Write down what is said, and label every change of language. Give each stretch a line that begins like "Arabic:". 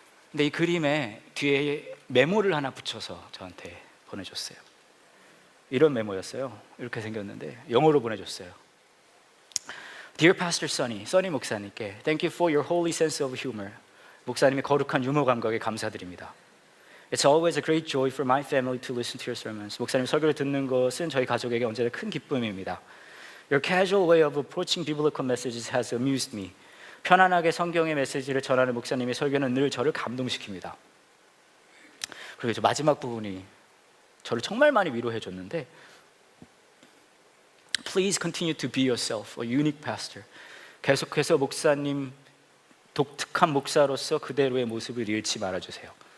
Korean: 근데 이 그림에 뒤에 메모를 하나 붙여서 저한테 보내줬어요. 이런 메모였어요. 이렇게 생겼는데 영어로 보내줬어요.
English: Dear Pastor Sonny
Korean: 목사님께
English: Thank you for your holy sense of humor.
Korean: 목사님의 거룩한 유머 감각에 감사드립니다.
English: It's always a great joy for my family to listen to your sermons.
Korean: 목사님 설교를 듣는 것은 저희 가족에게 언제나 큰 기쁨입니다.
English: Your casual way of approaching biblical messages has amused me.
Korean: 편안하게 성경의 메시지를 전하는 목사님의 설교는 늘 저를 감동시킵니다. 그리고 이제 마지막 부분이 저를 정말 많이 위로해 줬는데
English: Please continue to be yourself, a unique pastor.
Korean: 계속해서 목사님 독특한 목사로서 그대로의 모습을 잃지 말아주세요.